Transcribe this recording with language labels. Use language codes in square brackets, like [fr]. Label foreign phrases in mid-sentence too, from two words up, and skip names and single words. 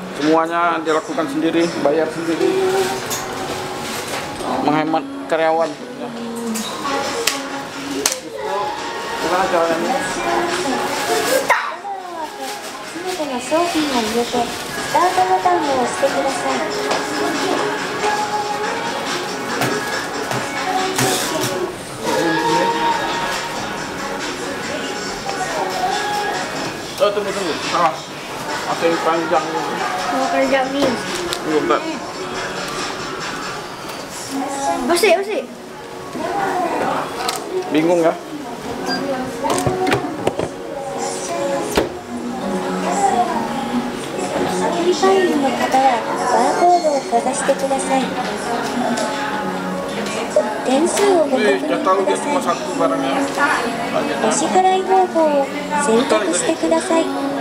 [id] semuanya dilakukan sendiri, bayar sendiri, menghemat karyawan. Gimana caranya? [ja] すべての商品を入れてスタートボタンを押してください。 [id] Oh, tunggu. Salah. Masih panjang. Mau kerja nih. Belum, Mbak. Bersih. Bingung ya? [ja] 社員の方はバーコードをかざしてください。点数をご確認 [id] Udah tahu [ja] くだ [id] dia [ja] さ [id] cuma [ja] い。 [id] satu barangnya. [ja] お支払い方法を選択してください。